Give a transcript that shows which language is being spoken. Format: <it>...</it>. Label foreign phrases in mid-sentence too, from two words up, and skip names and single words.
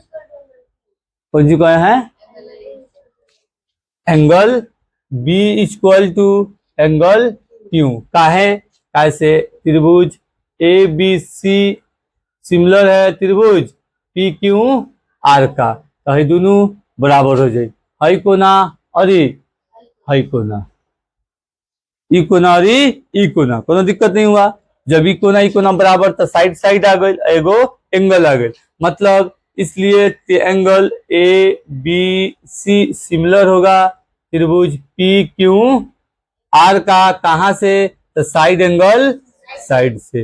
<bho>कौन जी कहे हैं</bho> <en>angle B equal to angle Q,</en> <bho>काहे काहे से त्रिभुज ए बी सी सिमिलर है त्रिभुज पी क्यू आर का, तो ये दोनों बराबर हो जाए, हई कोना अरे हई कोना, ई कोना अरे ई कोना, कोनो दिक्कत नहीं हुआ। जब ई कोना बराबर तो साइड साइड आ गई, एगो एंगल आ गई, मतलब इसलिए एंगल ए बी सी सिमिलर होगा त्रिभुज पी क्यू आर का, कहां से तो</bho> <en>side angle side</en> <bho>से।</bho>